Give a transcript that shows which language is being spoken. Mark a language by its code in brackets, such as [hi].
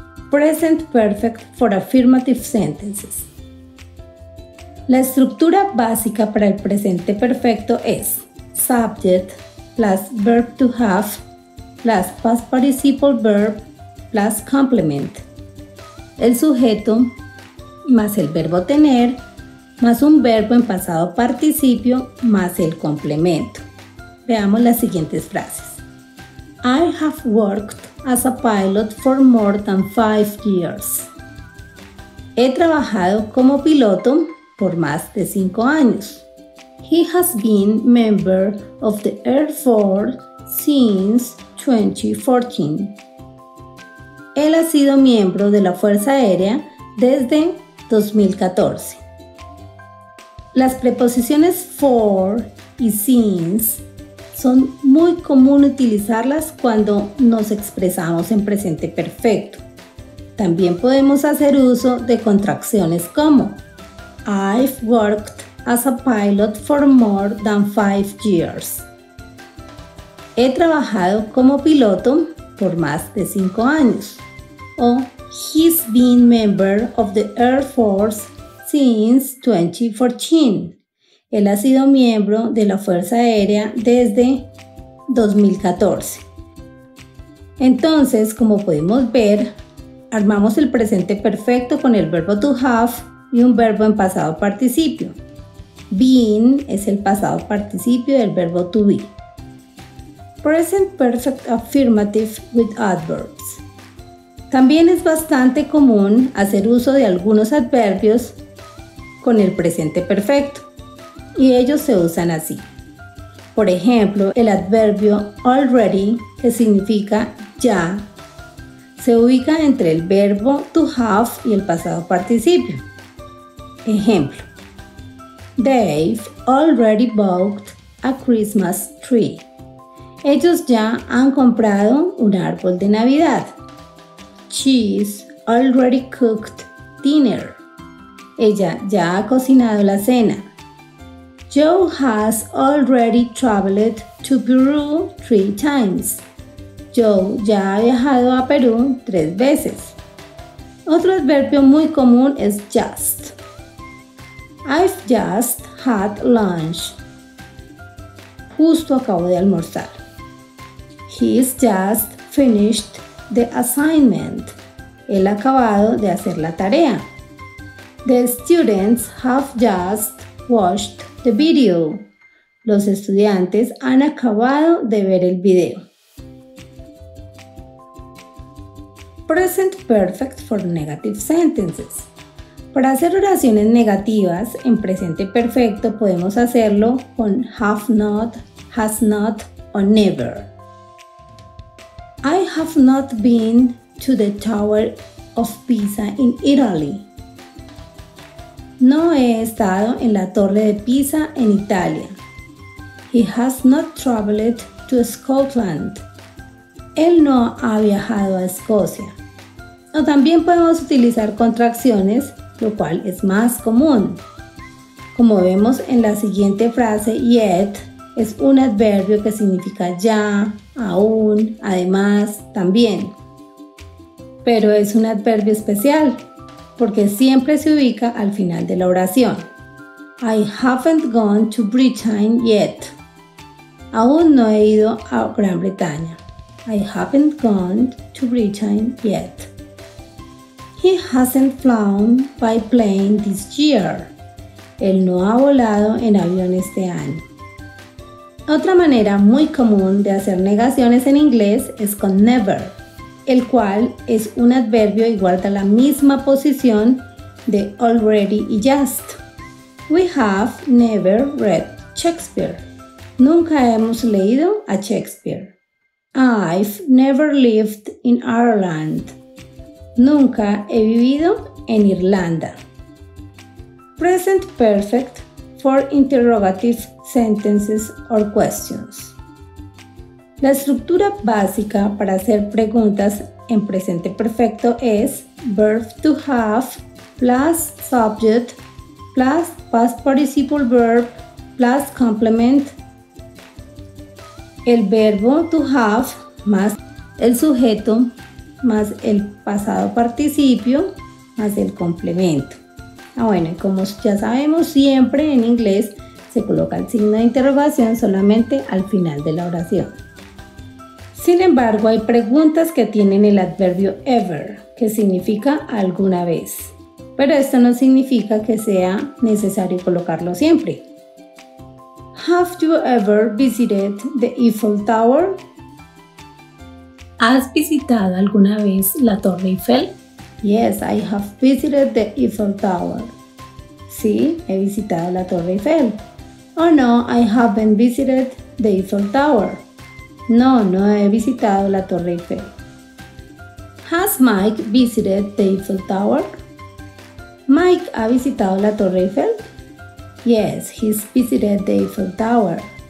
[en] Present Perfect for Affirmative Sentences. [es] La estructura básica para el presente perfecto es [en] subject plus verb to have plus past participle verb plus complement. [es] El sujeto más el verbo tener, más un verbo en pasado participio, más el complemento. Veamos las siguientes frases. [en] I have worked as a pilot for more than 5 years. [es] He trabajado como piloto por más de 5 años. [en] He has been member of the Air Force since 2014. [es] Él ha sido miembro de la Fuerza Aérea desde 2014. Las preposiciones for y since son muy común utilizarlas cuando nos expresamos en presente perfecto. También podemos hacer uso de contracciones como [en] I've worked as a pilot for more than 5 years. [es] He trabajado como piloto por más de 5 años. [en] O he's been member of the Air Force since 2014. [es] Él ha sido miembro de la Fuerza Aérea desde 2014. Entonces, como podemos ver, armamos el presente perfecto con el verbo to have y un verbo en pasado participio. Been es el pasado participio del verbo to be. [en] Present perfect affirmative with adverbs. [es] También es bastante común hacer uso de algunos adverbios con el presente perfecto y ellos se usan así. Por ejemplo, el adverbio already, que significa ya, se ubica entre el verbo to have y el pasado participio. [en] Ejemplo: They've already bought a Christmas tree. [es] Ellos ya han comprado un árbol de Navidad. [en] She's already cooked dinner. [es] Ella ya ha cocinado la cena. [en] Joe has already traveled to Peru 3 times. [es] Joe ya ha viajado a Perú 3 veces. Otro adverbio muy común es just. [en] I've just had lunch. [es] Justo acabo de almorzar. [en] He's just finished the assignment. [es] Él ha acabado de hacer la tarea. [en] The students have just watched the video. [es] Los estudiantes han acabado de ver el video. [en] Present perfect for negative sentences. [es] Para hacer oraciones negativas en presente perfecto podemos hacerlo con have not, has not o never. [en] I have not been to the Tower of Pisa in Italy. [es] No he estado en la Torre de Pisa en Italia. [en] He has not traveled to Scotland. [es] Él no ha viajado a Escocia. O también podemos utilizar contracciones, lo cual es más común. Como vemos en la siguiente frase, yet es un adverbio que significa ya, aún, además, también. Pero es un adverbio especial, porque siempre se ubica al final de la oración. [en] I haven't gone to Britain yet. [es] Aún no he ido a Gran Bretaña. [en] I haven't gone to Britain yet. He hasn't flown by plane this year. [es] Él no ha volado en avión este año. Otra manera muy común de hacer negaciones en inglés es con never, el cual es un adverbio y guarda la misma posición de already y just. [en] We have never read Shakespeare. [es] Nunca hemos leído a Shakespeare. [en] I've never lived in Ireland. [es] Nunca he vivido en Irlanda. [en] Present perfect for interrogative sentences or questions. [es] La estructura básica para hacer preguntas en presente perfecto es [en] verb to have plus subject plus past participle verb plus complement. [es] El verbo to have más el sujeto más el pasado participio más el complemento. Bueno, y como ya sabemos, siempre en inglés se coloca el signo de interrogación solamente al final de la oración. Sin embargo, hay preguntas que tienen el adverbio ever, que significa alguna vez. pero esto no significa que sea necesario colocarlo siempre. [en] Have you ever visited the Eiffel Tower? [es] ¿Has visitado alguna vez la Torre Eiffel? [en] Yes, I have visited the Eiffel Tower. [es] Sí, he visitado la Torre Eiffel. [en] Oh no, I haven't visited the Eiffel Tower. [es] No, no he visitado la Torre Eiffel. [en] Has Mike visited the Eiffel Tower? [es] Mike ha visitado la Torre Eiffel? [en] Yes, he's visited the Eiffel Tower.